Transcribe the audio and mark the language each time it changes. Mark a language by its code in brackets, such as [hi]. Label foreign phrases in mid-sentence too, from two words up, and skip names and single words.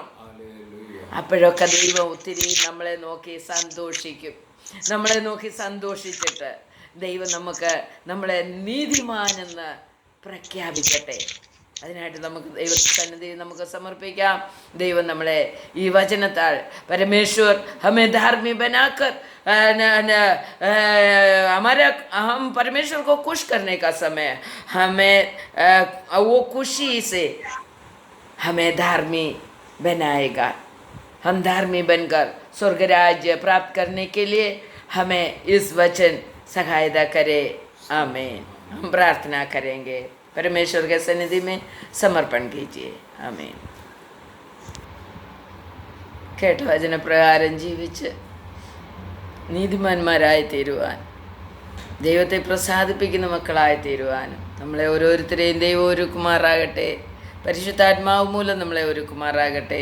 [ml] അപ്പോഴൊക്കെ ദൈവം ഒത്തിരി നമ്മളെ നോക്കി സന്തോഷിച്ചിട്ട് ദൈവം നമ്മളെ നീതിമാനെന്ന് പ്രഖ്യാപിക്കട്ടെ. അതിനായിട്ട് നമുക്ക് ദൈവത്തിൻ്റെ സന്നിധിയിൽ നമുക്ക് സമർപ്പിക്കാം. ദൈവം നമ്മളെ ഈ വചനത്താൽ [hi] परमेश्वर हमें धार्मिक बनाकर हम परमेश्वर को खुश करने का समय हमें वो खुशी से हमें धार्मिक बनाएगा. हम धार्मिक बनकर स्वर्ग राज्य प्राप्त करने के लिए हमें इस वचन सहायता करे। आमीन। हम प्रार्थना करेंगे। परमेश्वर के सन्निधि में समर्पण कीजिए। आमीन। [ml] കേട്ട വചനപ്രകാരം ജീവിച്ച് നീതിമാന്മാരായി തീരുവാൻ, ദൈവത്തെ പ്രസാദിപ്പിക്കുന്ന മക്കളായി തീരുവാനും നമ്മളെ ഓരോരുത്തരെയും ദൈവം ഒരുക്കുമാറാകട്ടെ. പരിശുദ്ധാത്മാവ് മൂലം നമ്മളെ ഒരുക്കുമാറാകട്ടെ.